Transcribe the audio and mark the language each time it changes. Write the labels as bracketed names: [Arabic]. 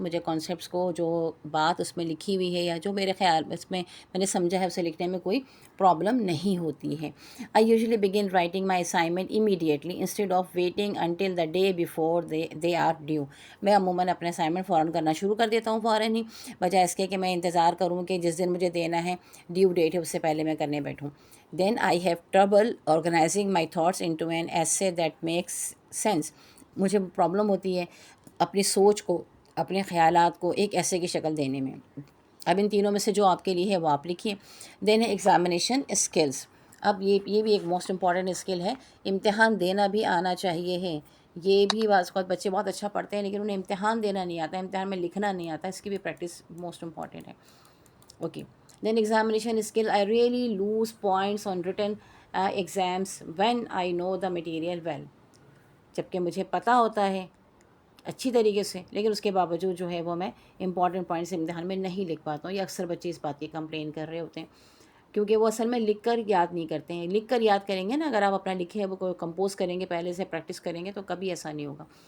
[Urdu] مجھے کانسیپٹس کو, جو بات اس میں لکھی ہوئی ہے یا جو میرے خیال اس میں نے سمجھا ہے, اسے لکھنے میں کوئی پرابلم نہیں ہوتی ہے. [English] I usually begin writing my assignment immediately instead of waiting until the day before they are due. [Urdu] میں عموماً اپنے اسائنمنٹ فوراً کرنا شروع کر دیتا ہوں, فوراً ہی, بجائے اس کے کہ میں انتظار کروں کہ جس دن مجھے دینا ہے, ڈیو ڈیٹ ہے, اس سے پہلے میں کرنے بیٹھوں. [English] Then I have trouble organizing my thoughts into an essay that makes sense. [Urdu] مجھے پرابلم ہوتی ہے اپنی سوچ کو, اپنے خیالات کو ایک ایسے کی شکل دینے میں. اب ان تینوں میں سے جو آپ کے لیے ہے وہ آپ لکھیے. دین ہے ایگزامینیشن اسکلس. اب یہ بھی ایک موسٹ امپورٹنٹ اسکل ہے. امتحان دینا بھی آنا چاہیے ہے. یہ بھی بعض اوقات بچے بہت اچھا پڑھتے ہیں لیکن انہیں امتحان دینا نہیں آتا, امتحان میں لکھنا نہیں آتا. اس کی بھی پریکٹس موسٹ امپورٹنٹ ہے. Okay. [English] Then examination skill. I really lose points on written exams when I know the material well. [Urdu] جبکہ مجھے پتہ ہوتا ہے اچھی طریقے سے, لیکن اس کے باوجود جو ہے وہ میں امپورٹنٹ پوائنٹس امتحان میں نہیں لکھ پاتا ہوں. یا اکثر بچے اس بات کی کمپلین کر رہے ہوتے ہیں کیونکہ وہ اصل میں لکھ کر یاد نہیں کرتے ہیں. لکھ کر یاد کریں گے نا, اگر آپ اپنا لکھے وہ کوئی کمپوز کریں گے, پہلے سے پریکٹس کریں گے, تو کبھی ایسا نہیں ہوگا.